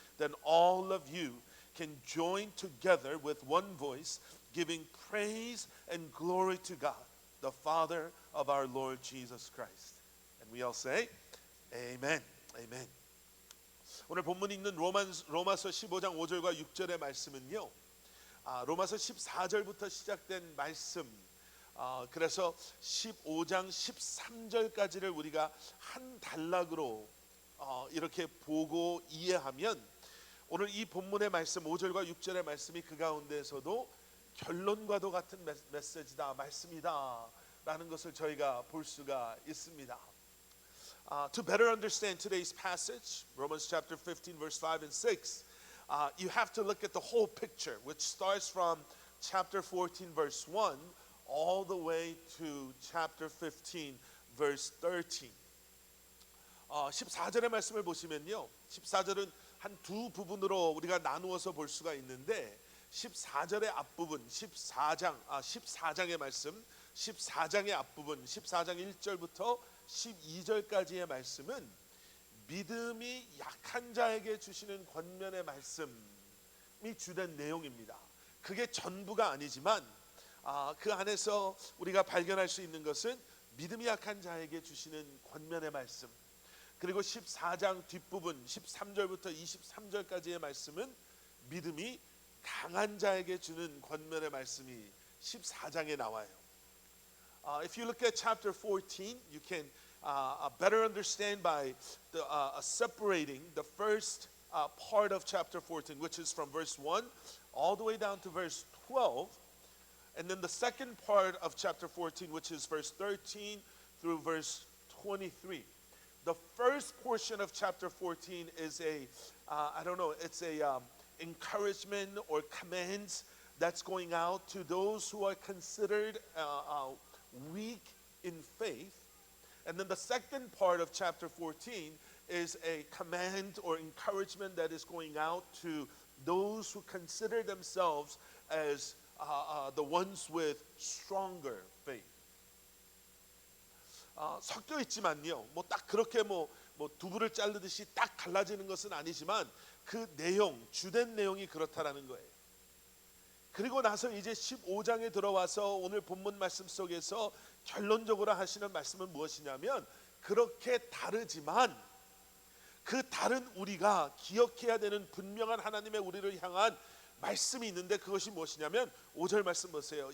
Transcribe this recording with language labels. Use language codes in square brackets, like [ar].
[en] Then all of you can join together with one voice, giving praise and glory to God, the Father of our Lord Jesus Christ. And we all say, Amen. Amen. [ko] 오늘 본문 읽는 로마서 15장 5절과 6절의 말씀은요, 로마서 14절부터 시작된 말씀, 그래서 15장 13절까지를 우리가 한 단락으로 이렇게 보고 이해하면 오늘 이 본문의 말씀 5절과 6절의 말씀이 그 가운데에서도 결론과도 같은 메시지다, 말씀이다 라는 것을 저희가 볼 수가 있습니다. [en] To better understand today's passage, Romans chapter 15 verse 5 and 6, you have to look at the whole picture, which starts from chapter 14 verse 1 all the way to chapter 15 verse 13. [ko] 14절의 말씀을 보시면요, 14절은 한 두 부분으로 우리가 나누어서 볼 수가 있는데 14절의 앞부분 14장의 말씀, 14장의 앞부분 14장 1절부터 12절까지의 말씀은 믿음이 약한 자에게 주시는 권면의 말씀이 주된 내용입니다. 그게 전부가 아니지만 그 안에서 우리가 발견할 수 있는 것은 믿음이 약한 자에게 주시는 권면의 말씀, 그리고 14장 뒷부분 13절부터 23절까지의 말씀은 믿음이 강한 자에게 주는 권면의 말씀이 14장에 나와요. [en] If you look at chapter 14, you can better understand by separating the first part of chapter 14, which is from verse 1 all the way down to verse 12, and then the second part of chapter 14, which is verse 13 through verse 23. The first portion of chapter 14 is it's a encouragement or commands that's going out to those who are considered weak in faith. And then the second part of chapter 14 is a command or encouragement that is going out to those who consider themselves as the ones with stronger faith. [ko] 섞여 있지만요. 뭐 딱 그렇게 뭐 두부를 자르듯이 딱 갈라지는 것은 아니지만 그 내용, 주된 내용이 그렇다라는 거예요. 그리고 나서 이제 15장에 들어와서 오늘 본문 말씀 속에서 결론적으로 하시는 말씀은 무엇이냐면, 그렇게 다르지만 그 다른 우리가 기억해야 되는 분명한 하나님의 우리를 향한 말씀이 있는데, 그것이 무엇이냐면 5절 말씀 보세요.